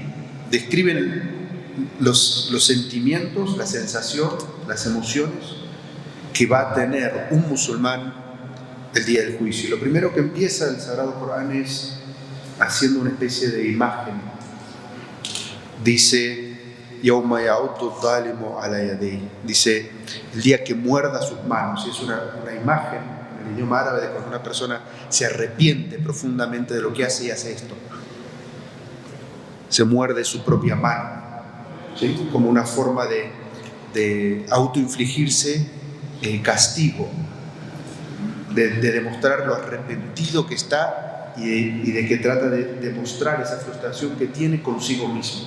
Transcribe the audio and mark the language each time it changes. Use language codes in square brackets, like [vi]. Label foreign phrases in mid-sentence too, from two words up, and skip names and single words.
[es] Describen los sentimientos, la sensación, las emociones que va a tener un musulmán el día del juicio. Y lo primero que empieza el Sagrado Corán es haciendo una especie de imagen. Dice: [ar] يَوْمَ يَعُضُّ الظَّالِمُ عَلَى يَدَيْهِ. [es] Dice, el día que muerda sus manos. Y es una imagen en el idioma árabe de cuando una persona se arrepiente profundamente de lo que hace y hace esto. Se muerde su propia mano, ¿sí? Como una forma de autoinfligirse castigo, de demostrar lo arrepentido que está y de que trata de demostrar esa frustración que tiene consigo mismo.